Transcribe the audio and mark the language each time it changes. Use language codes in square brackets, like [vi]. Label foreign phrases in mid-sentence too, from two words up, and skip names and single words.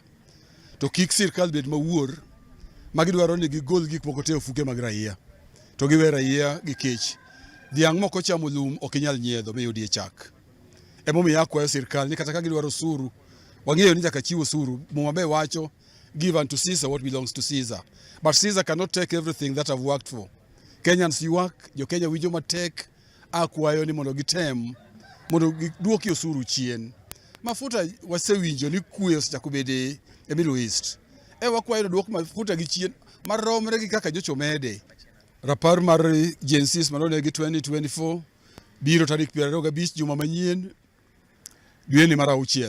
[luo] To kik sirkal bed mawuor magidwaro ni gigol gik moko te ofuke mag raia. To giwe raia gi kech. Dhiang' moko chamo lum ok inyal nyiedho miyudie chak. Emomiyo akwayo sirkal ni kata ka gidwaro osuru, wang'eyo ni nyaka chiw osuru. Muma be wacho, [en] give unto Caesar what belongs to Caesar. But Caesar cannot take everything that I've worked for. [luo] Kenyans ywak, jo Kenya winjo matek, akwayo ni mondo gitem, mondo giduoki osuru chien. Mafuta wasewinjo ni kuwe osechako bede e Middle East. Wakwayo ni duok mafuta gi chien maromre gi kaka nyocha omede. Rapar mar Gen Z manonegi 2024 biro tarik 25 juma manyien dwe ni mar 6.